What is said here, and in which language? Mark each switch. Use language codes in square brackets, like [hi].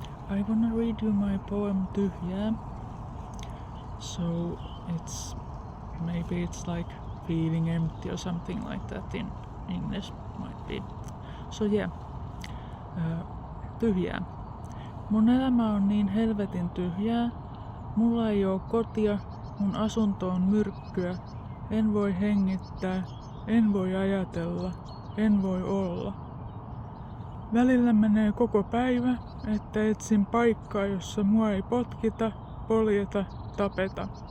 [en] I wanna read you my poem Tyhjää. So maybe it's like feeling empty or something like that in English, might be. So yeah, tyhjää. [fi] Mun elämä on niin helvetin tyhjää. Mulla ei oo kotia, mun asunto on myrkkyä. En voi hengittää, en voi ajatella, en voi olla. Välillä menee koko päivä, että etsin paikkaa, jossa mua ei potkita, poljeta, tapeta.